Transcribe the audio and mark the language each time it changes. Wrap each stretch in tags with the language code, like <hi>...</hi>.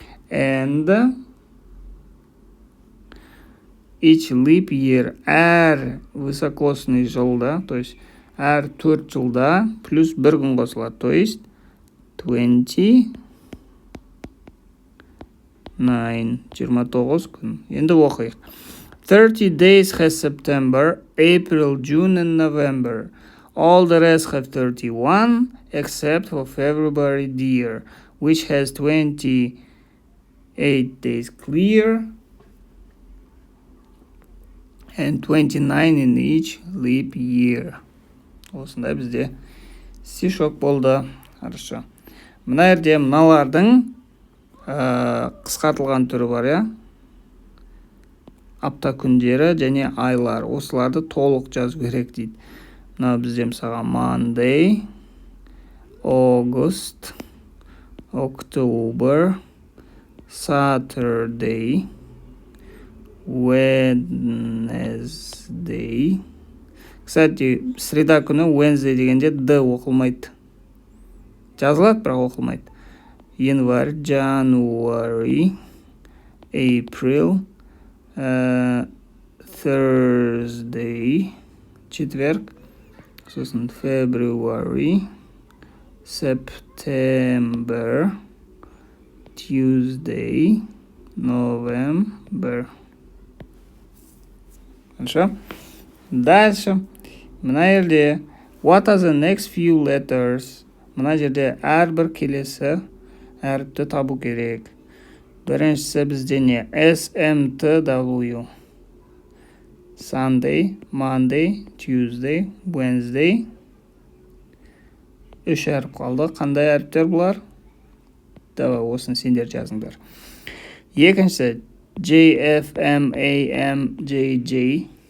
<en>And each leap year,</en> <kk>әр высокосный жылда,</kk> <ru>то есть</ru> <kk>әр 4 жылда плюс 1 күн қосылады, то есть 29 күн. Енді оқиық.</kk> <en>30 days has September, April, June and November. All the rest have 31 except for February dear, which has 28 days clear and 29 in each leap year.</en> <kk>Осындай бізде стишок болды. Хорошо. Мына жерде мыналардың қысқартылған түрі бар, я? Апта күндері және айлар. Осыларды толық жазу керек дейді. Мына бізде мысалға Monday, August, October, Saturday, Wednesday. Кстати, среда күні Wednesday дегенде D оқылмайды. Жазылады, бірақ оқылмайды.</kk> <en>Январь, January, April, Thursday, четверг, сосын February, September, Tuesday, November.</en> <ru>Хорошо? Дальше.</ru> <kk>Мына жерде</kk> <en>what are the next few letters?</en> <kk>Мына жерде әрбір келесі әріпті табу керек. Біріншісі бізде не? SMTW.</kk> <en>Sunday, Monday, Tuesday, Wednesday.</en> <kk>3 әріп қалды. Қандай әріптер бұлар? Давай, осыны сендер жазыңдар. Екінші, J, F, M, A, M, J, J.</kk>